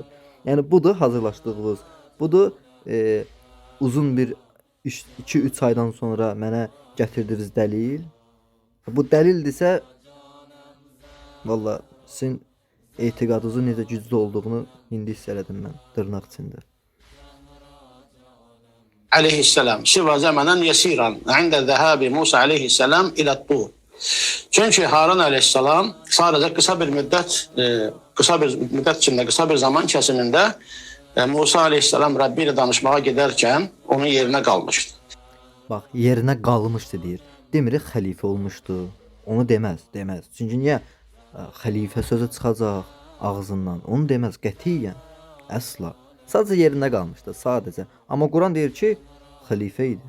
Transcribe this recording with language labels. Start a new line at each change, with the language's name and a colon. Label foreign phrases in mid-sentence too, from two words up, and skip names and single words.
Azerbaijani: Yəni budur hazırlaşdığınız. Budur uzun bir 2-3 aydan sonra mənə gətirdiyiniz dəlil. Bu dəlildirsə vallahi sizin etiqadınızın necə güclü olduğunu indi hiss elədim mən dırnaq içində.
Arabic: عليه السلام سوى زمنا يسيرا عند ذهاب موسى عليه السلام إلى الطور.
Turkish: Çünkü Harun aleyhisselam sadece kısa bir müddet içinde, kısa bir zaman kesiminde Musa aleyhisselam Rabbi ile danışmaya giderken onun yerine kalmıştı.
Azerbaijani: Bax, yerinə qalmışdı deyir. Demirik xəlifə olmuşdu. Onu deməz. Çünki niyə xəlifə sözü çıxacaq ağzından? Onu deməz qətiyyən. Əsla. Sadəcə yerində qalmışdı, sadəcə. Amma Quran deyir ki, xəlifə idi.